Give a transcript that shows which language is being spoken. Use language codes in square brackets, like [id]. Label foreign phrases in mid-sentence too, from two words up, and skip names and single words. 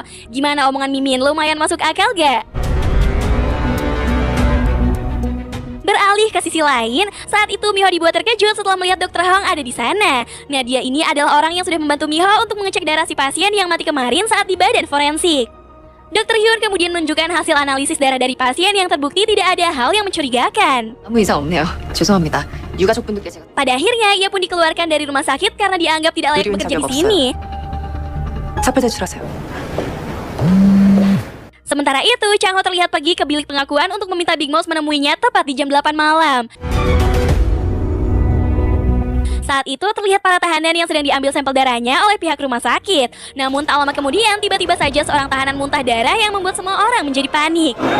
[id] Gimana omongan Mimin, lumayan masuk akal gak? Beralih ke sisi lain, saat itu Miho dibuat terkejut setelah melihat Dr. Hong ada di sana. Nah, dia ini adalah orang yang sudah membantu Miho untuk mengecek darah si pasien yang mati kemarin saat di badan forensik. Dr. Hyun kemudian menunjukkan hasil analisis darah dari pasien yang terbukti tidak ada hal yang mencurigakan. [ko] 아무 이상 없네요. 죄송합니다. 유가족분들께 제가 [id] Pada akhirnya, ia pun dikeluarkan dari rumah sakit karena dianggap tidak layak bekerja di sini. [ko] 사표 제출하세요. [id] Sementara itu, Chang Ho terlihat pergi ke bilik pengakuan untuk meminta Big Mouse menemuinya tepat di jam 8 malam. Saat itu terlihat para tahanan yang sedang diambil sampel darahnya oleh pihak rumah sakit. Namun tak lama kemudian, tiba-tiba saja seorang tahanan muntah darah yang membuat semua orang menjadi panik.